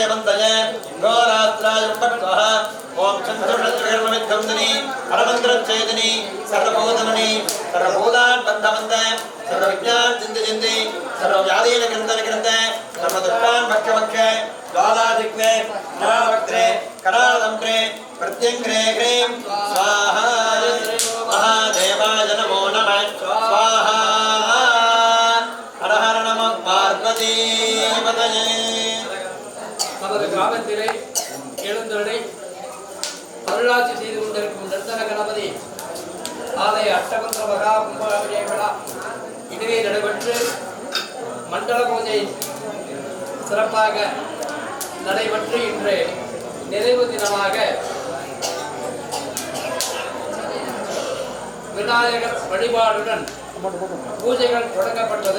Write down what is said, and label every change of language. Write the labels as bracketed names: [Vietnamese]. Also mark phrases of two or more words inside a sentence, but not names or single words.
[Sanskrit] बन्धय घोरात्राय उपत्वः ओम चन्द्रशत्रुर्नमिद्धंदिनी परमन्त्रच्छेदिनी सर्वभूतमणि सर्वभूतान् बन्धबन्ध सर्वविज्ञान चिन्ति चिन्ति सर्वव्याधीन ग्रन्थन ग्रन्थ सर्वदुष्टान् भक्ष्य भक्ष्य ज्वालादिग्ने नावक्त्रे करालदम्प्रे प्रत्यङ्ग्रे ह्रीं स्वाहा महादेवाय नमो नमः स्वाहा हर हर नमः पार्वतीपतये [Tamil] நமது கிராமத்திலே எழுந்தருளை அருளாட்சி செய்து கொண்டிருக்கும் நிர்த்தன கணபதி ஆலய அஷ்டபந்திர மகா கும்பாபிஷேக விழா இதுவே நடைபெற்று மண்டல பூஜை சிறப்பாக நடைபெற்று இன்று நிறைவு தினமாக விநாயகர் வழிபாடுடன் பூஜைகள் தொடங்கப்பட்டது.